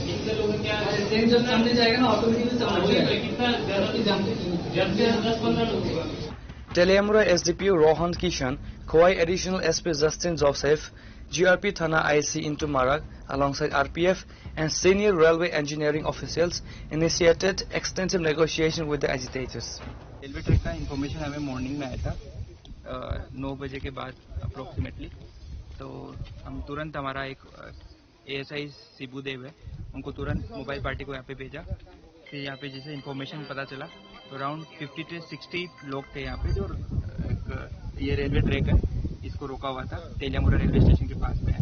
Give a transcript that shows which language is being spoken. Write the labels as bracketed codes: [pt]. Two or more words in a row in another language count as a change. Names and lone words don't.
[hi] ऐसे लोग क्या जब सामने जाएगा ना ऑटोमेटिकली कितना 10-15 लोग होगा। [en] Teleamura SDPO Rohan Kishan, Khowai Additional SP Justin Joseph, GRP Thana IC into Marak, alongside RPF and senior railway engineering officials, initiated extensive negotiation with the agitators. railway track [hi] का इन्फॉर्मेशन हमें मॉर्निंग में आया था 9 बजे के बाद अप्रोक्सीमेटली, तो हम तुरंत हमारा एक ASI शिबुदेव है, उनको तुरंत [en] mobile party [hi] को यहाँ पे भेजा। फिर यहाँ पे जैसे इन्फॉर्मेशन पता चला तो अराउंड 50 से 60 लोग थे यहाँ पे, जो ये [en] railway track [hi] है इसको रोका हुआ था, तेलियामुरा रेलवे स्टेशन के पास में है।